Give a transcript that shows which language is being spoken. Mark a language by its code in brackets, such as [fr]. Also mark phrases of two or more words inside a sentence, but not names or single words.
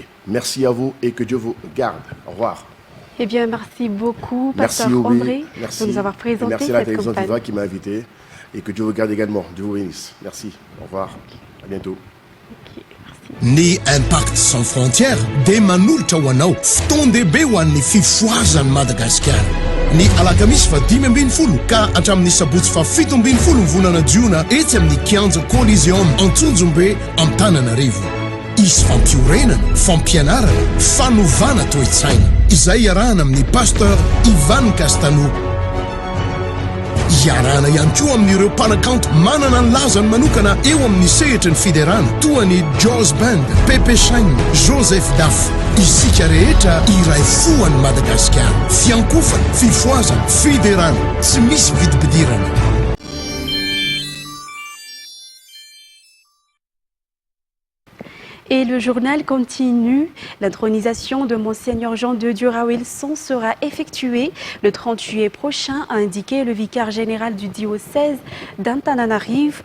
[fr] Merci à vous et que Dieu vous garde. Au revoir. Eh bien, merci beaucoup, Merci Pasteur Obi. André, Merci. de nous avoir présenté et merci à la cette télévision campagne. Viva qui m'a invité et que Dieu vous garde également. Dieu vous bénisse. Merci. Au revoir. À bientôt. [mg] Ny Impact sans frontières dia manolotra ho anao fotoan-dehibe ho an'ny fifoazan'ny Madagasikara. Ny alakamisy fa 5 ka hatramin'ny sabotsy fa 7 ny volana jiona etsy amin'ny kianja Coliseum Antsonjombe Antananarivo. Isy fampiorenana, fampianarana, fanovana toe-tsaina izay iarahana amin'ny pasteur Ivan Castano. Iarahana ihany koa amin'ireo mpanakanto manana ny lazany manokana eo amin'ny sehitry ny fiderana toa ny Jaws Band, Pepe Shine, Joseph Daf. Isika rehetra iray foan'ny Madagasikara. Fiankofana, fifoazana, fiderana, tsy misy vidibidirana. [fr] Et le journal continue. L'intronisation de Monseigneur Jean de Dieu Wilson sera effectuée le 30 juillet prochain, a indiqué le vicaire général du diocèse d'Antananarivo.